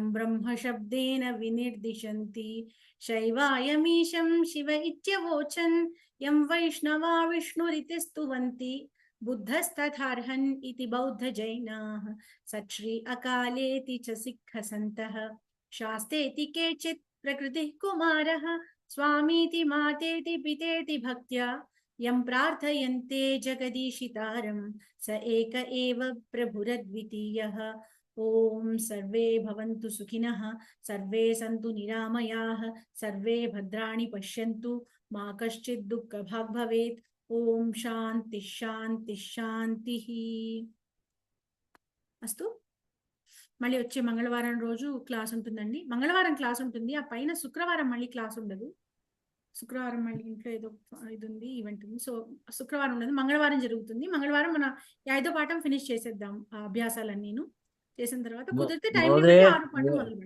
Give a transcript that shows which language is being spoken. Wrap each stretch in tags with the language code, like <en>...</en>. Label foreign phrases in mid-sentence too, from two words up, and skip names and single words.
<sa>ब्रह्मशब्देन विनिर्दिशन्ति शैवायमीशं शिव इत्यवोचन् यं वैष्णवा विष्णुरिति स्तुवन्ति बुद्धस्तथार्हन् इति बौद्धजैनाः सच्छ्री अकालेति च सिक्खसन्तः शास्तेति केचित् प्रकृतिः कुमारः स्वामीति मातेति पितेति भक्त्या यं प्रार्थयन्ते जगदीशितारं स एक एव प्रभुरद्वितीयः। ॐ सर्वे भवन्तु सुखिनः, सर्वे सन्तु निरामयाः, सर्वे भद्राणि पश्यन्तु, मा कश्चित् दुःखभाग् भवेत्। ॐ शान्ति शान्ति शान्तिः अस्तु।</sa> <te>మళ్ళీ వచ్చే మంగళవారం రోజు క్లాస్ ఉంటుందండి. మంగళవారం క్లాస్ ఉంటుంది, ఆ పైన శుక్రవారం మళ్ళీ క్లాస్ ఉండదు. శుక్రవారం మళ్ళీ ఇంట్లో ఏదో ఇది ఉంది, ఈవెంట్ ఉంది. సో శుక్రవారం ఉండదు, మంగళవారం జరుగుతుంది. మంగళవారం మన 5వ పాఠం ఫినిష్ చేసేద్దాం. ఆ అభ్యాసాలన్నీను చేసిన తర్వాత కుదిరితే టైం 6 పాఠం మొదలుపెడదాం.</te>